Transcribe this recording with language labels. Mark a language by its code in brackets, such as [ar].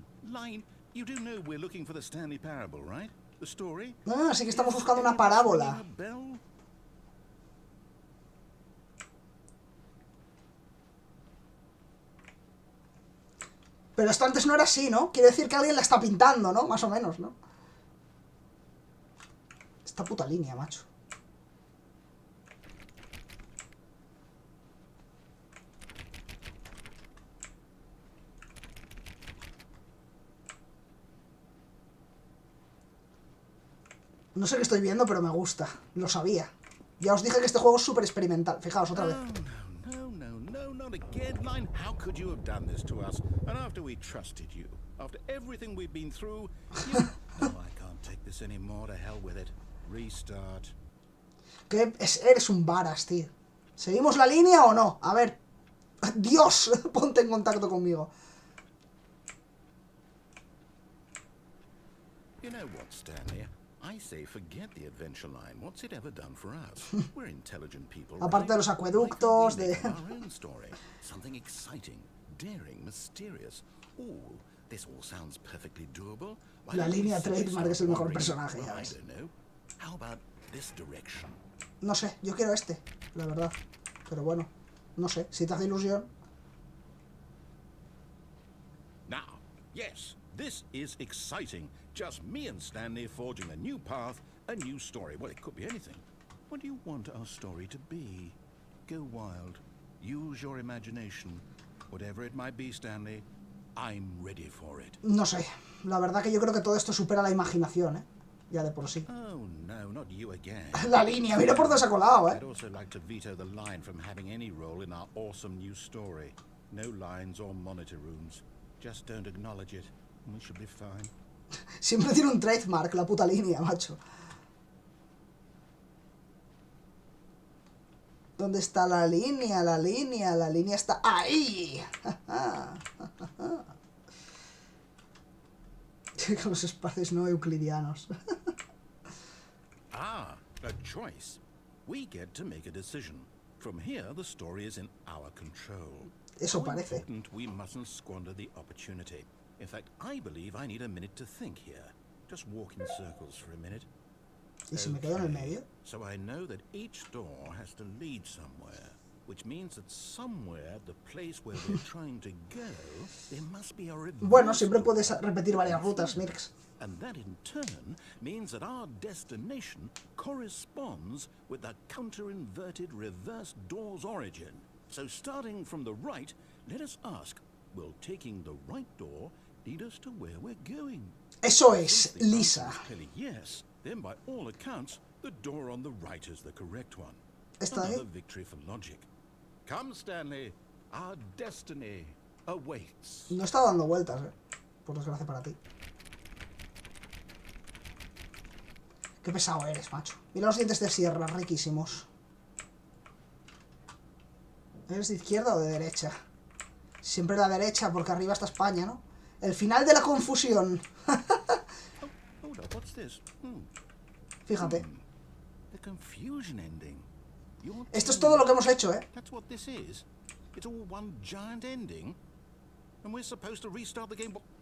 [en] Line, you do know we're looking for the Stanley Parable, right? The story? [es] Ah, sí que estamos buscando una parábola. Pero esto antes no era así, ¿no? Quiere decir que alguien la está pintando, ¿no? Más o menos, ¿no? Esta puta línea, macho. No sé qué estoy viendo, pero me gusta. Lo sabía. Ya os dije que este juego es súper experimental. Fijaos, otra vez. [en] No, not again, Line. How could you have done this to us? And after we trusted you, after everything we've been through, you... No, I can't take this anymore. To hell with it. Restart. [es] Eres un varas, tío. ¿Seguimos la línea o no? A ver. Dios, ponte en contacto conmigo. [en] You know what, Stanley? I say forget the adventure line. What's it ever done for us? We're intelligent people. [es] Aparte de los acueductos, de... [en] Our own story. Something exciting, daring, mysterious. Ooh, this all sounds perfectly doable. [es] La línea trademark es el mejor personaje, ya [en] I [es] ves. [en] don't know. How about this direction? [es] No sé, yo quiero este, la verdad. Pero bueno, no sé, si te hace ilusión. [en] Now, yes, this is exciting. Just me and Stanley forging a new path, a new story. Well, it could be anything. What do you want our story to be? Go wild. Use your imagination. Whatever it might be, Stanley, I'm ready for it. [es] No sé, la verdad que yo creo que todo esto supera la imaginación, ¿eh? Ya de por sí. [en] Oh, no, not you again. [es] La línea, mira por dónde se ha colado, ¿eh? [en] I'd also like to veto the line from having any role in our awesome new story. No lines or monitor rooms. Just don't acknowledge it, and we should be fine. [es] Siempre tiene un trademark, la puta línea, macho. ¿Dónde está la línea? La línea está ahí. Con los espacios no euclidianos. [en] Ah, a choice. We get to make a decision. From here, the story is in our control. [es] Eso [en] How [es] parece. [en] important we mustn't squander the opportunity. In fact, I believe I need a minute to think here. Just walk in circles for a minute. [es] ¿Y si me quedo en el medio? [en] So I know that each door has to lead somewhere, which means that somewhere, the place where we're trying to go, there must be a reverse. [es] Bueno, siempre puedes repetir varias rutas, Mirks. [en] And that in turn means that our destination corresponds with the counter-inverted reverse door's origin. So starting from the right, let us ask, will taking the right door lead us to where we're going? [es] Eso es, Lisa. [en] Clearly yes. Then by all accounts, the door on the right is the correct one. [es] ¿Está ahí? [en] Another victory for logic. Come, Stanley. Our destiny awaits. [es] No está dando vueltas, por desgracia para ti. Qué pesado eres, macho. Mira los dientes de sierra, riquísimos. ¿Eres de izquierda o de derecha? Siempre la derecha, porque arriba está España, ¿no? El final de la confusión. [en] Hold up, what's this? [es] Fíjate. [en] The confusion ending. [es] Esto es todo lo que hemos hecho, ¿eh? [en] That's what this is. It's all one giant ending. And we're supposed to restart the game.